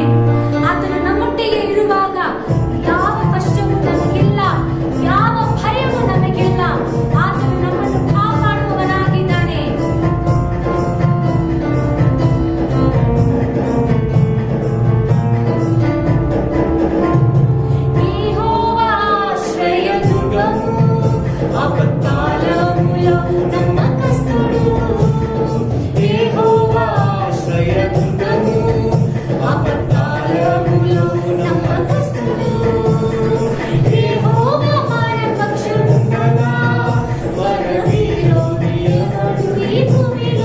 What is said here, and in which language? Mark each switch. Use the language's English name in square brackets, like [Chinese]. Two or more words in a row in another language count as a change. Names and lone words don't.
[Kannada] ಆತನು ನಮ್ಮೊಟ್ಟಿಗೆ ಇರುವಾಗ ಯಾವ ಕಷ್ಟವೂ ನಮಗಿಲ್ಲ, ಯಾವ ಭಯವೂ ನಮಗಿಲ್ಲ. ಆತನು ನಮ್ಮನ್ನು ಕಾಪಾಡುವವನಾಗಿದ್ದಾನೆ. ಯೆಹೋವಾ ಆಶ್ರಯದುರ್ಗವು, [Telugu] ఆపత్కాలములో నమ్మకస్తుడు. యెహోవా ఆశ్రయదుర్గము, ఆపత్కాలములో నమ్మకస్తుడు. యెహోవా మన పక్షముండగా మన విరోధి ఎవడు ఈ భూమిలో.